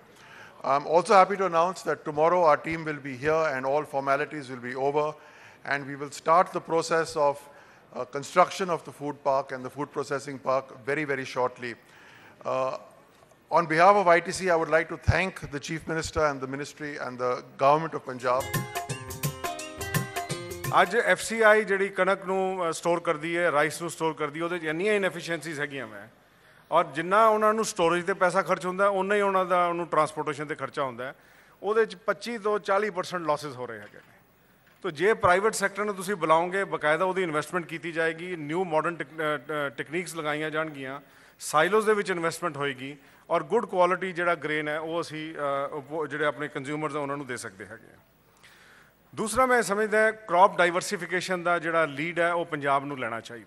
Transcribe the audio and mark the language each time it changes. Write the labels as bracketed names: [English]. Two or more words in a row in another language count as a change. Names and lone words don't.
[English] I'm also happy to announce that tomorrow our team will be here and all formalities will be over, and we will start the process of construction of the food park and the food processing park very shortly. On behalf of ITC, I would like to thank the Chief Minister and the Ministry and the Government of Punjab. [Punjabi] ਅੱਜ FCI ਜਿਹੜੀ ਕਣਕ ਨੂੰ ਸਟੋਰ ਕਰਦੀ ਹੈ, ਰਾਈਸ ਨੂੰ ਸਟੋਰ ਕਰਦੀ ਹੈ, ਉਹਦੇ 'ਚ ਇੰਨੀਆਂ ਇਨਐਫੀਸ਼ੀਐਂਸੀਜ਼ ਹੈਗੀਆਂ ਮੈਂ, ਔਰ ਜਿੰਨਾ ਉਹਨਾਂ ਨੂੰ ਸਟੋਰੇਜ 'ਤੇ ਪੈਸਾ ਖਰਚ ਹੁੰਦਾ, ਉਨਾ ਹੀ ਉਹਨਾਂ ਦਾ ਉਹਨੂੰ ਟਰਾਂਸਪੋਰਟੇਸ਼ਨ 'ਤੇ ਖਰਚਾ ਹੁੰਦਾ, ਉਹਦੇ 'ਚ 25 ਤੋਂ 40% ਲਾਸਿਸ ਹੋ ਰਹੇ ਹੈਗੇ ਨੇ। ਤੋ ਜੇ [English] private sector [Punjabi] ਨੂੰ ਤੁਸੀਂ ਬੁਲਾਓਗੇ, ਬਕਾਇਦਾ ਉਹਦੀ ਇਨਵੈਸਟਮੈਂਟ ਕੀਤੀ ਜਾਏਗੀ, [English] new modern techniques [Punjabi] ਲਗਾਈਆਂ ਜਾਣਗੀਆਂ, ਸਾਈਲੋਜ਼ ਦੇ ਵਿੱਚ ਇਨਵੈਸਟਮੈਂਟ ਹੋਏਗੀ, ਔਰ [English] good quality [Punjabi] ਜਿਹੜਾ ਗ੍ਰੇਨ ਹੈ ਉਹ ਅਸੀਂ ਜਿਹੜੇ ਆਪਣੇ ਕੰਜ਼ਿਊਮਰਸ ਆ ਉਹਨਾਂ ਨੂੰ ਦੇ ਸਕਦੇ ਹੈਗੇ। ਦੂਸਰਾ ਮੈਂ ਸਮਝਦਾ [English] crop diversification [Punjabi] ਦਾ ਜਿਹੜਾ ਲੀਡ ਹੈ ਉਹ ਪੰਜਾਬ ਨੂੰ ਲੈਣਾ ਚਾਹੀਦਾ।